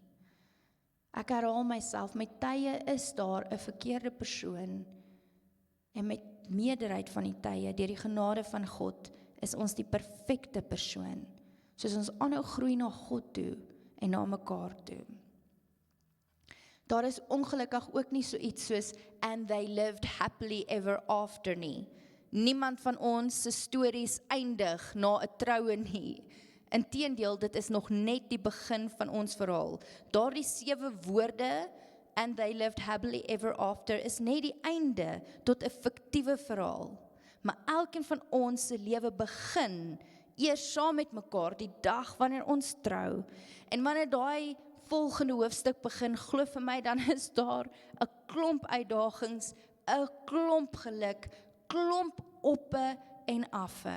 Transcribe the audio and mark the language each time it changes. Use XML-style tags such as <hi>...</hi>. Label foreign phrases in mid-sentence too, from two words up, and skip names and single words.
<af>Ek herhaal myself, met tye is daar 'n verkeerde persoon en met meerderheid van die tye, deur die genade van God, is ons die perfekte persoon, soos ons aanhou groei na God toe en na mekaar toe. Daar is ongelukkig ook nie so iets soos</af> <en>"and they lived happily ever after"</en> <af>nie. Niemand van ons se stories eindig na 'n troue nie. Inteendeel, dit is nog net die begin van ons verhaal. Daardie 7 woorde,</af> <en>"and they lived happily ever after",</en> <af>is net die einde tot 'n fiktiewe verhaal. Maar elkeen van ons se lewe begin eers saam met mekaar die dag wanneer ons trou. En wanneer daai volgende hoofstuk begin, glo vir my, dan is daar 'n klomp uitdagings, 'n klomp geluk, klomp oppe en affe.</af>